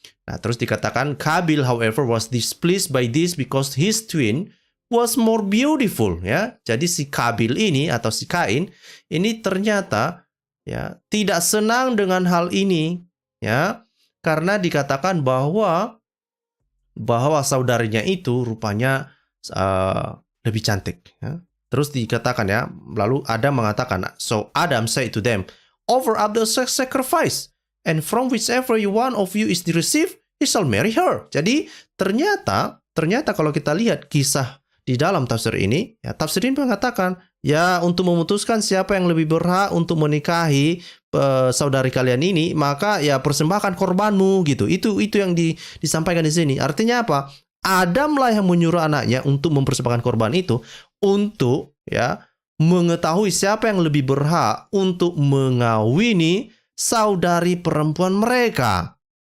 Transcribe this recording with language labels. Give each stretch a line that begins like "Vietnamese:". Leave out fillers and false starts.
Indonesian: Nah, terus dikatakan
English: Kabil however was displeased by this because his twin was more beautiful ya.
Indonesian: Jadi si Kabil ini atau si Kain ini ternyata ya tidak senang dengan hal ini ya, karena dikatakan bahwa saudarinya itu rupanya lebih cantik ya. Terus dikatakan ya, lalu Adam mengatakan,
English: so Adam said to them, offer up the sacrifice, and from whichever one of you is received, he shall marry her.
Indonesian: Jadi ternyata kalau kita lihat kisah di dalam tafsir ini, ya tafsir ini mengatakan ya untuk memutuskan siapa yang lebih berhak untuk menikahi saudari kalian ini, maka ya persembahkan korbanmu gitu. Itu yang disampaikan di sini. Artinya apa? Adamlah yang menyuruh anaknya untuk mempersembahkan korban itu untuk ya mengetahui siapa yang lebih berhak untuk mengawini saudari perempuan mereka.